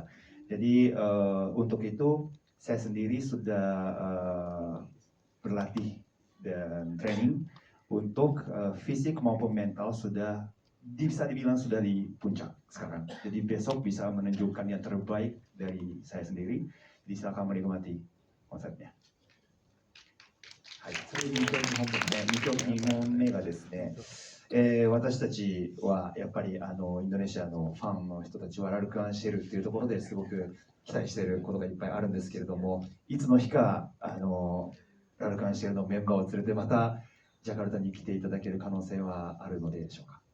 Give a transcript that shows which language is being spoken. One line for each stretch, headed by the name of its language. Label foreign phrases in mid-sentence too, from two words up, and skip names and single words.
Indonesian: Jadi untuk itu saya sendiri sudah berlatih dan training untuk fisik maupun mental sudah bisa dibilang sudah di puncak sekarang. Jadi besok bisa menunjukkan yang terbaik dari saya sendiri. Jadi silakan menikmati konsernya.
Japanese: はい、それで2問目がですね、私たちはやっぱりインドネシアのファンの人たちはラルク・アンシェルっていうところですごく期待していることがいっぱいあるんですけれども、いつの日かラルク・アンシェルのメンバーを連れてまたジャカルタに来ていただける可能性はあるのでしょうか。